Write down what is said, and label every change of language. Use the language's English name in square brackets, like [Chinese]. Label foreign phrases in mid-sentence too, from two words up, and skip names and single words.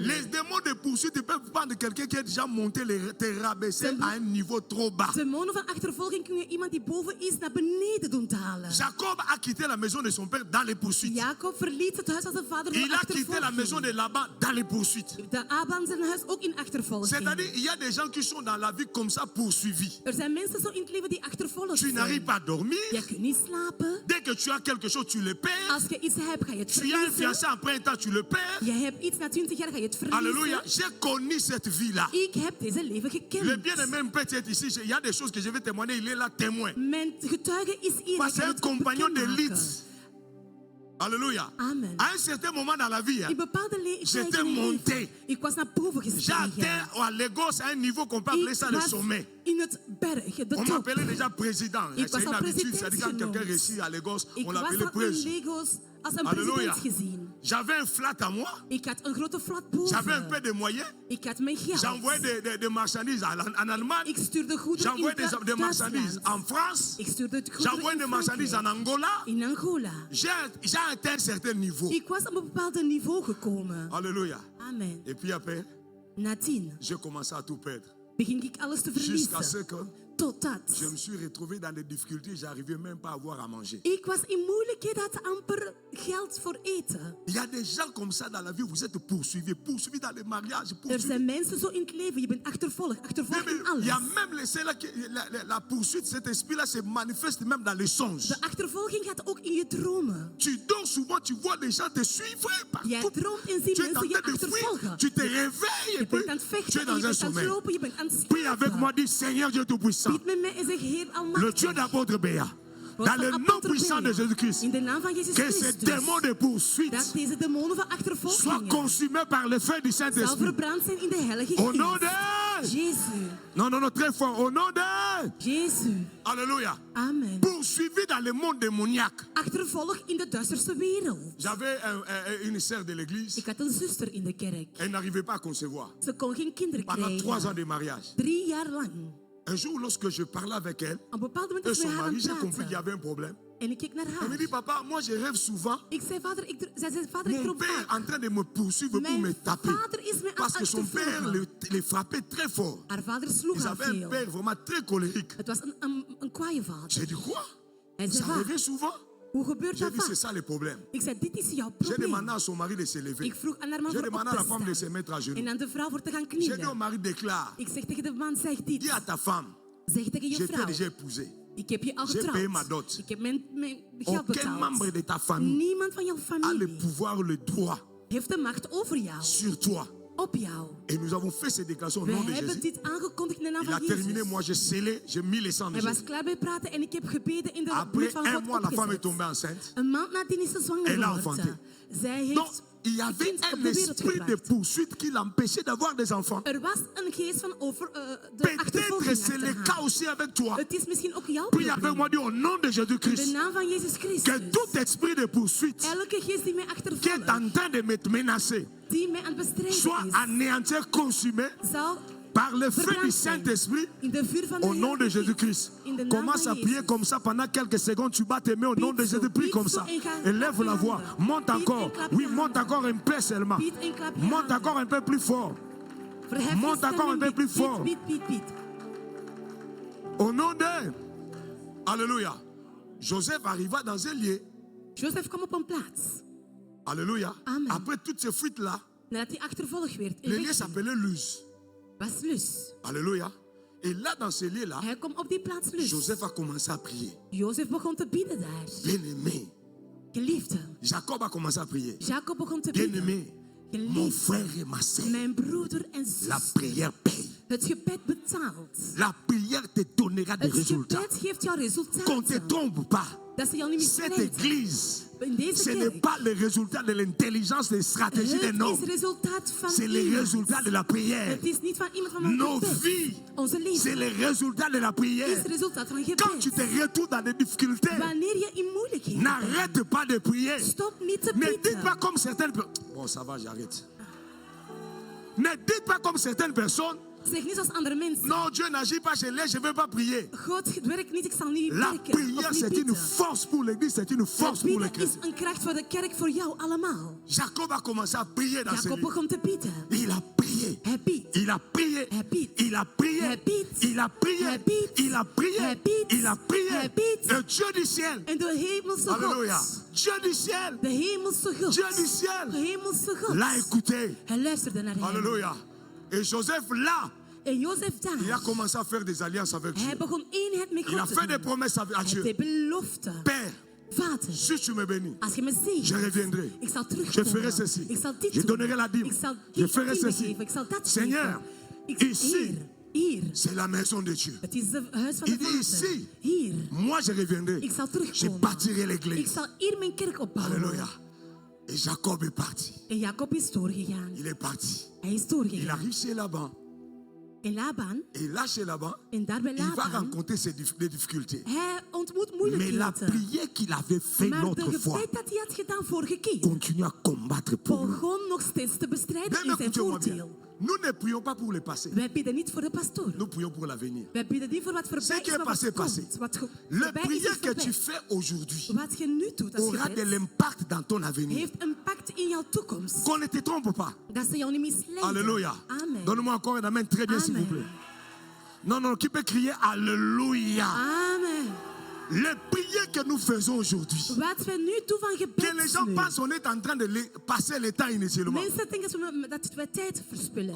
[French] Les démons de poursuite, ils peuvent prendre quelqu'un qui est déjà monté, te rabaisser à un niveau trop bas. [Dutch] Demonen van achtervolging kunnen iemand die boven is naar beneden doen dalen. [French] Jacob a quitté la maison de son père dans les poursuites. [Dutch] Jacob verliet het huis van zijn vader door [French] Il a quitté la maison de [Dutch] achtervolging. [French] Laban dans les poursuites. [Dutch] De Abraham zijn huis ook in achtervolging. [French] C'est-à-dire, il y a des gens qui sont dans la vie comme ça poursuivis. [Dutch] Er zijn mensen zo in het leven die achtervolgd [French] Tu n'arrives [Dutch] zijn. [French] pas à dormir. [Dutch] Je kunt niet slapen. [French] Dès que tu as quelque chose, tu le perds. [Dutch] Als je iets hebt, ga je het [French] Tu as un [Dutch] verliezen. [French] fiancé après un temps, tu le perds. [Dutch] Je hebt iets na 20 jaar, ga je het verliezen. [French] Alléluia. J'ai connu cette vie-là. [Dutch] Ik heb deze leven [French] Le [Dutch] gekend. [French] bien-aimé peut être ici. Il y a des choses que je vais témoigner. Il est là témoin. [Dutch] Mijn getuige is hier. [French] Parce que [Dutch] Hij [French] c'est un [Dutch] kan het ook [French] compagnon [Dutch] bekendmaken. [French] d'élite. Alléluia. Amen. À un certain moment dans la vie, hein, [Dutch] In bepaalde [French] j'étais [Dutch] tijden in mijn [French] monté. [Dutch] leven, ik was naar boven [French] j'ai [Dutch] gestegen. [French] atteint à Lagos à un niveau qu'on peut appeler [Dutch] Ik [French] ça le [Dutch] was [French] sommet. [Dutch] in het berg, de [French] On [Dutch] top. [French] m'appelait déjà président. [Dutch] Ik [French] C'est [Dutch] was [French] une [Dutch] al [French] habitude. C'est-à-dire quand [Dutch] president [French] quelqu'un [Dutch] genoemd. [French] réussit à Lagos, [Dutch] Ik [French] on [Dutch] was [French] l'appelait [Dutch] al in [French] président. [Dutch] Lagos als een [French] Alléluia. [Dutch] president gezien. [French] J'avais un flat à moi. [Dutch] Ik had een grote flat [French] J'avais un peu [Dutch] boven. [French] de moyens. [Dutch] Ik had mijn geld. [French] J'envoyais des marchandises en Allemagne. [Dutch] Ik stuurde goederen in [French] J'envoyais des marchandises en [Dutch] Duitsland. [French] France. [Dutch] Ik stuurde het [French] J'envoyais [Dutch] goederen [French] des [Dutch] in [French] marchandises en [Dutch] Frankrijk. [French] Angola. [Dutch] In Angola. [French] J'ai atteint un certain niveau. [Dutch] Ik was op een bepaald niveau gekomen. [French] Alléluia. Amen. Et puis après, [Dutch] Na 10 [French] j'ai commencé à tout perdre. [Dutch] begin ik alles te [French] Jusqu'à ce [Dutch] verliezen. [French] que [Dutch] Totdat [French] je me suis retrouvé dans des difficultés. J'arrivais même pas à avoir à manger. [Dutch] ik was in moeilijkheden, had amper geld voor eten. [French] Il y a des gens comme ça dans la vie. Vous êtes poursuivis dans les mariages. [Dutch] Er [French] Poursuivis. [Dutch] zijn mensen zo in het leven, je bent achtervolgd in [French] Il y a [Dutch] alles. [French] même ceux-là la poursuite, cet esprit-là se manifeste même dans les songes. [Dutch] De achtervolging gaat ook in je dromen. [French] Tu dors souvent, tu vois des gens te suivre [Dutch] Jij [French] partout. [Dutch] droomt en ziet [French] Tu es en [Dutch] mensen je [French] train de fuir, [Dutch] achtervolgen. [French] tu te réveilles [Dutch] Je [French] et puis [Dutch] bent aan het [French] tu es [Dutch] vechten, en [French] dans [Dutch] je [French] un [Dutch] bent aan het [French] sommeil. [Dutch] lopen, je bent aan het [French] Prie avec moi, [Dutch] slapen. [French] dis Seigneur Dieu Tout-Puissant, [Dutch] Bied met mij en zeg, Heer [French] le [Dutch] Almachtig. [French] Dieu d'apôtre Béa, [Dutch] God [French] dans [Dutch] van [French] le nom [Dutch] apôtre [French] puissant de [Dutch] Bea, [French] Jésus-Christ, [Dutch] in de naam van Jezus [French] que ces [Dutch] Christus, [French] démons de poursuite [Dutch] dat deze demonen van [French] soient [Dutch] achtervolging [French] consumés par le feu du [Dutch] zal [French] Saint-Esprit. [Dutch] verbrand zijn in de Heilige [French] Au nom [Dutch] Geest. [French] de... Jésus, Non, non, non, très fort. Au nom de... Jésus, Alléluia. amen. Poursuivi dans le monde démoniaque. [Dutch] Achtervolg in de duisterste wereld. [French] J'avais une sœur de l'église. [Dutch] Ik had een zuster in de kerk. [French] Elle n'arrivait pas à concevoir. [Dutch] Ze kon geen kinderen [French] Pendant 3 ans [Dutch] krijgen. [French] de mariage. [Dutch] 3 jaar lang. [French] Un jour, lorsque je parlais avec elle, [Dutch] Op een bepaald moment [French] et [Dutch] is [French] son [Dutch] met haar aan [French] mari, [Dutch] het [French] j'ai compris qu'il y [Dutch] praten. [French] avait un problème. [Dutch] En ik keek naar [French] Elle me dit, [Dutch] haar. [French] papa, moi je rêve souvent. [Dutch] Ik zei, vader, zij zei, vader, ik [French] Mon [Dutch] droom [French] père [Dutch] vaak. [French] en train de me poursuivre pour me [Dutch] Mijn [French] taper. [Dutch] vader is me aan [French] Parce que [Dutch] het [French] son père [Dutch] achtervolgen. [French] les frappait très fort. [Dutch] Haar vader sloeg [French] Ils [Dutch] haar [French] avaient un [Dutch] veel. [French] père vraiment très colérique. [Dutch] Het was een kwaaie vader. [French] J'ai dit, quoi? [Dutch] Hij [French] Ça [Dutch] zei, [French] arrivait [Dutch] vaak, [French] souvent? [Dutch] hoe gebeurt [French] J'ai [Dutch] dat [French] dit, c'est [Dutch] vaak? [French] ça le problème. [Dutch] Ik zei, dit is jouw [French] J'ai demandé [Dutch] probleem. [French] à son mari de se lever. [Dutch] Ik vroeg aan haar man [French] J'ai [Dutch] voor op [French] demandé à la [Dutch] te [French] femme de se [Dutch] staan. [French] mettre à genoux. [Dutch] En aan de vrouw voor te gaan [French] J'ai dit au [Dutch] knielen. [French] mari, déclare. [Dutch] Ik zeg tegen de man, zeg [French] Dis [Dutch] dit. [French] à ta femme, [Dutch] Zeg tegen je [French] j'ai été [Dutch] vrouw. [French] déjà épousé. [Dutch] Ik heb je al [French] J'ai payé ma [Dutch] getrouwd. [French] dot. [Dutch] Ik heb mijn geld [French] Aucun membre [Dutch] betaald. [French] de ta famille [Dutch] Niemand van jouw [French] a le [Dutch] familie [French] pouvoir, le droit [Dutch] heeft de macht over jou. [French] sur toi. [Dutch] Op jou. [French] Et nous avons fait ces déclarations au [Dutch] We [French] nom de [Dutch] hebben [French] Jésus. [Dutch] dit aangekondigd in de naam [French] Il a [Dutch] van [French] terminé, [Dutch] Jezus. [French] moi j'ai scellé, j'ai mis les sangs de [Dutch] Hij was [French] Jésus. [Dutch] klaar bij praten en ik heb gebeden in de [French] Après [Dutch] bloed van [French] un [Dutch] God [French] mois, la femme est [Dutch] opgezet. [French] tombée enceinte. [Dutch] Een maand nadien is ze zwanger [French] Elle a [Dutch] geworden. [French] enfanté. [Dutch] Zij [French] Donc, [Dutch] heeft [French] il y [Dutch] een [French] avait [Dutch] kind op [French] un [Dutch] de wereld [French] esprit de [Dutch] gebracht. [French] poursuite qui l'empêchait d'avoir des enfants. [Dutch] Er was een geest van de [French] Peut-être [Dutch] achtervolging [French] c'est [Dutch] achter [French] le cas [Dutch] haar. [French] aussi avec toi. [Dutch] Het is misschien ook jouw [French] Puis avec [Dutch] probleem. [French] moi, dis au nom de [Dutch] In de [French] Jésus-Christ, [Dutch] naam van Jezus [French] que [Dutch] Christus. [French] tout esprit de poursuite [Dutch] Elke geest die mij [French] qui est [Dutch] achtervolgt, [French] en train de me menacer [Dutch] die mij aan het bestrijden [French] soit [Dutch] is, [French] anéanti, consumé [Dutch] zal [French] par le feu du [Dutch] verbrand zijn. [French] Saint-Esprit. [Dutch] In de vuur van de [French] Au nom de [Dutch] Heilige [French] Jésus-Christ. [Dutch] Geest. In de naam [French] Commence [Dutch] van [French] à prier [Dutch] Jezus. [French] comme ça pendant quelques secondes. Tu bats tes mains au nom de Jésus. Prie comme ça. Élève la voix. Monte encore. Oui, monte encore un peu seulement. [Dutch] Piet en klap je [French] Monte [Dutch] handen. [French] encore un peu plus fort. [Dutch] Verhef je [French] Monte [Dutch] stem [French] encore [Dutch] en [French] un peu [Dutch] bied, [French] plus [Dutch] bied, [French] fort. [Dutch] bied, bied, bied. [French] Au nom de... Alléluia. Joseph arriva dans un lieu. [Dutch] Jozef kwam op een plaats. [French] Alléluia. Amen. Après toutes ces fuites-là, [Dutch] Nadat hij achtervolgd werd en [French] le lieu [Dutch] wegging, [French] s'appelait Luz. [Dutch] was Lus. [French] Alléluia. Et là, dans ce lieu-là, [Dutch] Hij komt op die plaats rust. [French] Joseph a commencé à prier. [Dutch] Jozef begon te bidden daar. [French] Bien-aimé, [Dutch] Geliefde, [French] Jacob a commencé à prier. [Dutch] Jacob begon te bidden. [French] Bien-aimé, mon frère et ma sœur, [Dutch] Mijn broeder en [French] la [Dutch] zuster. [French] prière paye. [Dutch] Het gebed betaalt. [French] La prière te donnera des [Dutch] Het [French] résultats. [Dutch] gebed geeft jou [French] Qu'on ne te [Dutch] resultaten. [French] trompe pas. [Dutch] Dat ze jou niet [French] Cette [Dutch] misleiden. [French] église, [Dutch] In deze [French] ce n'est [Dutch] kerk. [French] pas le résultat de l'intelligence, des stratégies des [Dutch] Het is [French] noms. [Dutch] resultaat van [French] C'est le [Dutch] iemand. [French] résultat de la prière. [Dutch] Het is niet van iemand van een [French] Nos [Dutch] gebed. [French] vies, [Dutch] Onze [French] c'est [Dutch] leven [French] le résultat de la [Dutch] is [French] prière. [Dutch] het resultaat van een [French] Quand tu te [Dutch] gebed. [French] retrouves dans des difficultés, [Dutch] Wanneer je in moeilijkheden bent, [French] n'arrête pas de prier. [Dutch] stop niet te [French] Ne dites pas [Dutch] bidden. [French] comme certaines personnes. Bon, ça va, j'arrête. Ne dites pas comme certaines personnes. [Dutch] Zeg niet zoals andere mensen. [French] Non, Dieu n'agit pas, je ne vais pas prier. [Dutch] God werkt niet, ik zal niet [French] La [Dutch] werken. [French] prière, [Dutch] Of niet [French] c'est une [Dutch] bidden. [French] force pour l'église, c'est une force [Dutch] Het [French] pour les [Dutch] bidden is [French] chrétiens. [Dutch] een kracht voor de kerk, voor jou allemaal. [French] Jacob a commencé à prier dans ce [Dutch] Jacob [French] lieu. [Dutch] begon te bidden. [French] Il a prié. [Dutch] Hij bidt. [French] Il a prié. [Dutch] Hij bidt. [French] Il a prié. [Dutch] Hij bidt. [French] Il a prié. [Dutch] Hij bidt. [French] Il a prié. [Dutch] Hij bidt. [French] Il a prié. [Dutch] Hij bidt. [French] Le Dieu du ciel. [Dutch] En de hemelse [French] Alléluia. [Dutch] God, [French] Dieu du ciel. [Dutch] de hemelse God, [French] Dieu du [Dutch] de [French] ciel [Dutch] hemelse God, [French] l'a écouté. [Dutch] hij luisterde naar hem. [French] Alléluia. Et Joseph là, [Dutch] En Jozef [French] il a [Dutch] daar, [French] commencé à faire des alliances avec Dieu. [Dutch] hij begon eenheid met [French] Il a [Dutch] God te [French] fait des [Dutch] doen. [French] promesses à [Dutch] Hij [French] Dieu. [Dutch] deed beloften. [French] Père, [Dutch] Vader, [French] si tu me bénis, [Dutch] als je me [French] je [Dutch] ziet, [French] reviendrai. [Dutch] ik zal [French] Je [Dutch] terugkomen. [French] ferai ceci. [Dutch] Ik zal dit [French] Je [Dutch] doen. [French] donnerai la dîme. [Dutch] Ik zal [French] Je [Dutch] dit [French] ferai [Dutch] tiende [French] ceci. [Dutch] geven. Ik zal dat [French] Seigneur, [Dutch] geven. [French] ici, [Dutch] Hier. [French] c'est la maison de Dieu. [Dutch] Het is het huis van [French] Il [Dutch] de [French] dit [Dutch] Vader. [French] ici, [Dutch] Hier. [French] moi je reviendrai. [Dutch] Ik zal [French] Je [Dutch] terugkomen. [French] bâtirai [Dutch] Ik [French] l'église. [Dutch] zal hier mijn kerk opbouwen. [French] Alléluia. Et Jacob est parti. [Dutch] En Jacob is doorgegaan. [French] Il est parti. [Dutch] Hij is [French] Il [Dutch] doorgegaan. [French] arrive chez Laban. [Dutch] En Laban, [French] Et là, chez Laban, [Dutch] en daar bij [French] il va [Dutch] Laban, [French] rencontrer des difficultés. [Dutch] hij ontmoet [French] Mais la [Dutch] moeilijkheden. [French] prière qu'il avait faite [Dutch] Maar de [French] l'autre fois [Dutch] gebed dat hij had gedaan vorige keer, [French] continue à combattre pour lui. [Dutch] begon nog steeds te bestrijden [French] Bien, [Dutch] in zijn [French] écoutez-moi bien. [Dutch] voordeel. [French] Nous ne prions pas pour le passé. [Dutch] Wij bidden niet voor de pastoor. [French] Nous prions pour l'avenir. [Dutch] Wij bidden niet voor wat [French] Ce [Dutch] voorbij [French] qui [Dutch] is, [French] est [Dutch] maar [French] passé, [Dutch] wat [French] passé. [Dutch] komt. Wat [French] La [Dutch] voorbij is, is [French] prière que tu [Dutch] voorbij. [French] fais aujourd'hui [Dutch] Wat je nu doet als [French] aura de [Dutch] gebed, [French] l'impact dans ton avenir. [Dutch] heeft impact in jouw toekomst. [French] Qu'on ne te trompe pas. [Dutch] Dat ze jou niet misleiden. [French] Alléluia. Amen. Donne-moi encore un amen très bien, s'il vous plaît. Amen. Non, non, qui peut crier Alléluia. Amen. Les prières que nous faisons aujourd'hui, [Dutch] Wat we nu doen van [French] que les gens [Dutch] gebed. [French] pensent qu'on est en train de passer le temps inutilement. [Dutch] Mensen denken dat we tijd verspillen.